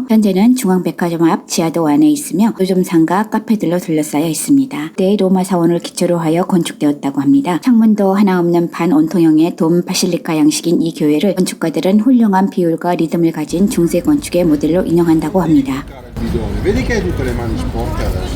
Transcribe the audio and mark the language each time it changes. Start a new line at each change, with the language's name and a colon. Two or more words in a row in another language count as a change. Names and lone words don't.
Korean: 현재는 중앙백화점 앞 지하도 안에 있으며 노점상가 카페들로 둘러싸여 있습니다. 때 로마 사원을 기초로 하여 건축되었다고 합니다. 창문도 하나 없는 반온통형의 돔 바실리카 양식인 이 교회를 건축가들은 훌륭한 비율과 리듬을 가진 중세 건축의 모델로 인용한다고 합니다.
Italian: Vedi che hai tutte le mani sporche adesso?